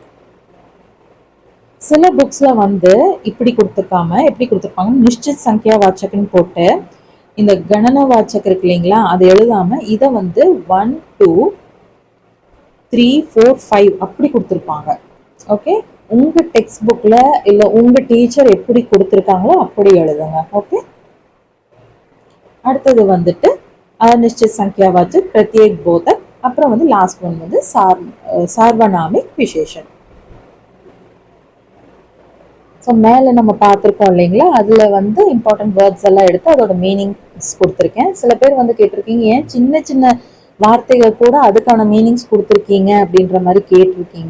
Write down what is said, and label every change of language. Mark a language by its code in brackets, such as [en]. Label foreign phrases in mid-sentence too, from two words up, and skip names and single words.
[ta] சில புக்ஸ்ல வந்து இப்படி கொடுத்துருக்காம எப்படி கொடுத்துருப்பாங்க, [hi] निश्चित संख्यावाचक [ta] போட்டு இந்த [hi] गणनवाचक [ta] இருக்கு இல்லைங்களா, அதை எழுதாம இதை வந்து 1 2 3 4 5 அப்படி கொடுத்துருப்பாங்க. ஓகே, உங்க [en] text book [ta] இல்ல உங்க டீச்சர் எப்படி கொடுத்துருக்காங்களோ அப்படி எழுதுங்க. ஓகே, அடுத்தது வந்துட்டு [hi] अनिश्चित संख्यावाचक प्रत्येक बोधक [ta] அப்புறம் வந்து [en] last one [ta] வந்து [hi] सार्वनामिक विशेषण. [ta] ஸோ மேலே நம்ம பார்த்துருக்கோம் இல்லைங்களா, அதில் வந்து [en] important words [ta] எல்லாம் எடுத்து அதோட மீனிங்ஸ் கொடுத்துருக்கேன். சில பேர் வந்து கேட்டிருக்கீங்க ஏன் சின்ன சின்ன வார்த்தைகள் கூட அதுக்கான மீனிங்ஸ் கொடுத்துருக்கீங்க அப்படின்ற மாதிரி கேட்டிருக்கீங்க.